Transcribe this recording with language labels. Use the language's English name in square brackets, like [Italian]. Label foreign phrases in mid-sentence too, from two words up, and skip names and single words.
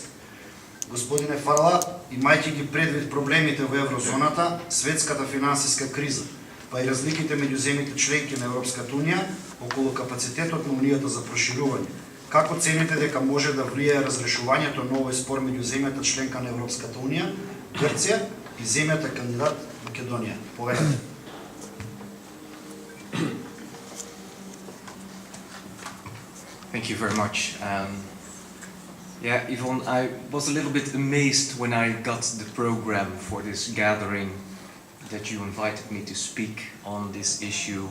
[Macedonian] Господине Фарла, имајќи ги предвид проблемите во еврозоната, светската финансиска криза, па и разликите меѓу земјите членки на Европската унија околу капацитетот на унијата за проширување, како цените дека може да влијае разрешувањето на овој спор меѓу земјата членка на Европската унија, Грција и земјата кандидат Македонија? Повелете. [English] Thank you very much. Yeah, Yvonne, I was a little bit amazed when I got the program for this gathering that you invited me to speak on this issue.